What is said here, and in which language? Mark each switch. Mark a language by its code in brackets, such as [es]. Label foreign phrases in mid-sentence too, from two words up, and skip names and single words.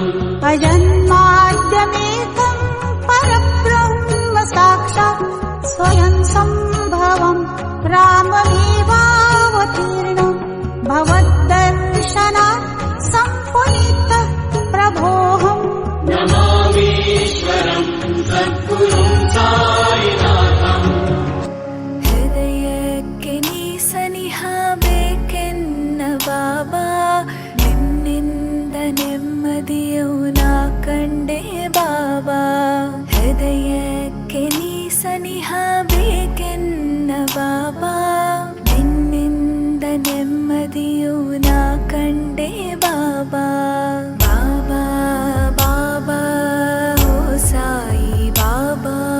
[sa] अजन्माद्यमेकं परब्रह्म साक्षात् स्वयं सम्भवं राममेवावतीर्णं भवद्दर्शनात् सम्पुनीतः प्रभोऽहम् नमामीश्वरं सद्गुरुं साईनाथम् [kn] ಹೃದಯಕ್ಕೆ ನೀ ಸನಿಹ ಬೇಕೆನ್ನ ಬಾಬಾ ನಿನ್ನಿಂದ ನೆಮ್ಮದಿಯು ನಾ ಕಂಡೆ ಬಾಬಾ ಹೃದಯಕ್ಕೆ ನೀ ಸನಿಹ ಬೇಕೆನ್ನ ಬಾಬಾ ನಿನ್ನಿಂದ ನೆಮ್ಮದಿಯು ನಾ ಕಂಡೆ ಬಾಬಾ ಬಾಬಾ ಬಾಬಾ ಓ ಸಾಯಿ ಬಾಬಾ